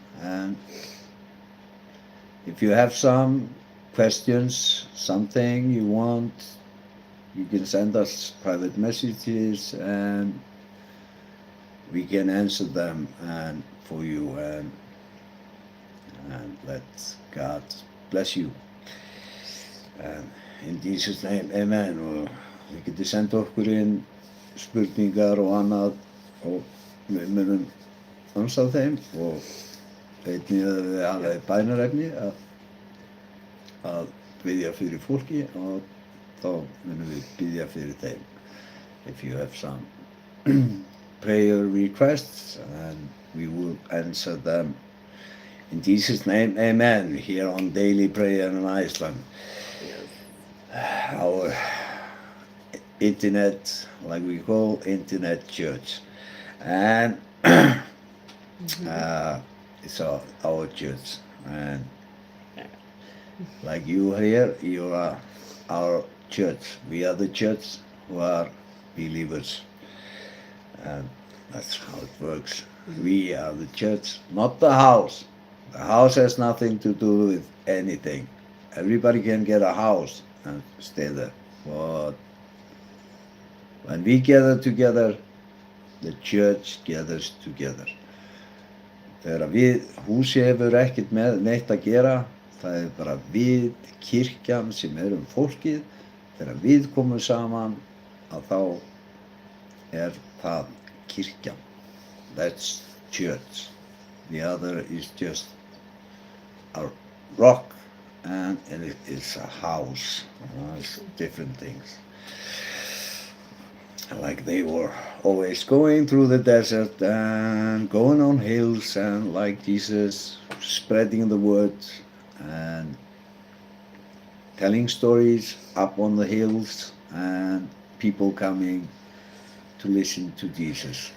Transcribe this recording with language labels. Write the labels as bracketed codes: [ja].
[en] And if you have some questions, something you want, you can send us private messages, and we can answer them and for you, and let God bless you. And in Jesus' name, amen. [is] Og við getum senda okkur inn spurningar og annað, og við munum ansa þeim, og einnig að við hafa bænarefni að biðja fyrir fólki, og þá munum við biðja fyrir þeim. [en] If you have some prayer requests, and we will answer them. In Jesus' name, amen, here on Daily Prayer in Iceland. Our internet, like we call internet church. And it's our church. And like you here, you are our church. We are the church who are believers. And that's how it works. We are the church, not the house. The house has nothing to do with anything. Everybody can get a house and stay there. But when we gather together, the church gathers together. [is] Þegar húsið hefur ekkert með neitt að gera, það er bara við, kirkjan sem erum fólkið, þegar við komum saman, að þá er það kirkjan. [en] That's church. The other is just a rock and it is a house. It's different things. Like they were always going through the desert and going on hills, and like Jesus spreading the word and telling stories up on the hills, and people coming to listen to Jesus.